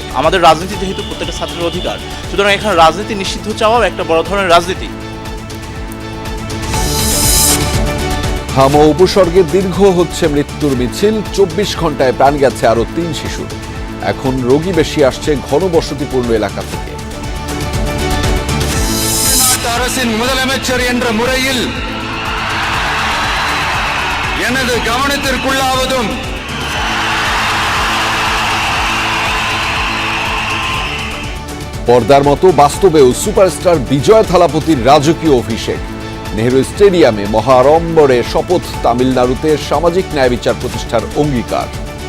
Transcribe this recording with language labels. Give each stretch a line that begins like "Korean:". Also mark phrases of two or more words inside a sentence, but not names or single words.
Bangla: আমাদের রাজনীতি যেহেতু প্রত্যেকটা ছাত্রের অধিকার, সুতরাং এখানে রাজনীতি নিষিদ্ধ চাওয়াও একটা বড় ধরনের রাজনীতি। হামা উপসর্গে দীর্ঘ হচ্ছে মৃত্যুর মিছিল। 24 ঘন্টায় প্রাণ গেছে আরো 3 শিশুর। এখন রোগী বেশি আসছে ঘনবসতিপূর্ণ এলাকা থেকে।
Tamil: அரசின் முதலமைச்சர் என்ற முறையில் எனது கவனத்திற்குள்ளாவதும்
Bangla: পর্দার মতো বাস্তবেও সুপারস্টার বিজয় থালাপতির রাজকীয় অভিষেক। নেহরু স্টেডিয়ামে মহাড়ম্বরে শপথ। তামিলনাড়ুতে সামাজিক ন্যায় বিচার প্রতিষ্ঠার অঙ্গীকার।